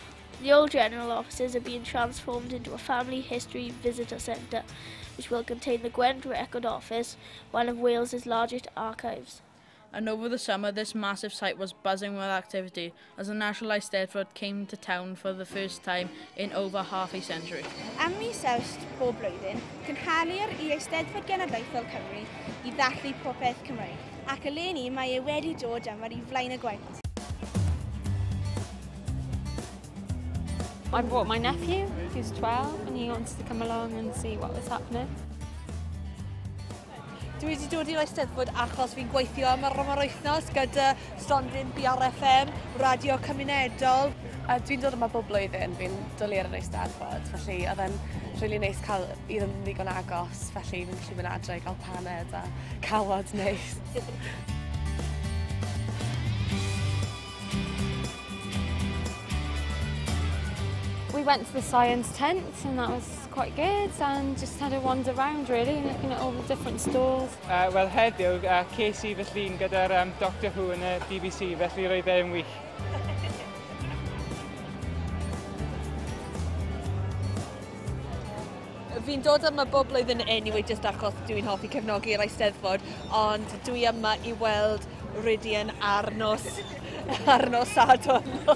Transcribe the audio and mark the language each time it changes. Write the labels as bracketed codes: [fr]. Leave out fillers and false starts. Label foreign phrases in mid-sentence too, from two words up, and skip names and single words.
[en] The old general offices are being transformed into a family history visitor centre, which will contain the Gwent Record Office, one of Wales's largest archives. And over the summer, this massive site was buzzing with activity as the National Eisteddfod came to town for the first time in over half a century. [cy] Am mis Awst bob blwyddyn, cynhalir i Eisteddfod Genedlaethol Cymru i ddathlu popeth Cymraeg, ac eleni mae e wedi dod yma i flaen y gwaith. [en] I brought my nephew, who's 12, and he wants to come along and see what was happening. [cy] Dwi wedi dod i'r Eisteddfod achos fi'n gweithio am yr wythnos gyda stondin BRFM, radio cymunedol. Dwi'n dod yma bob blwyddyn, fi'n dwlu ar yr Eisteddfod, felly oedd e'n rili neis cael i ddim ddigon agos, felly fi'n gallu mynd adre i gael paned a cawod neis. [en] We went to the science tent and that was quite good, and just had a wander around really, looking at all the different stalls. [cy] Wel heddiw, ces I fy llun gyda'r Doctor Who yn y BBC, felly roedd e'n wych. Fi'n dod yma bob blwyddyn [en] anyway, just [cy] achos dwi'n hoffi cefnogi'r Eisteddfod, ond dwi yma I weld Rydian Arnos Sadwrn.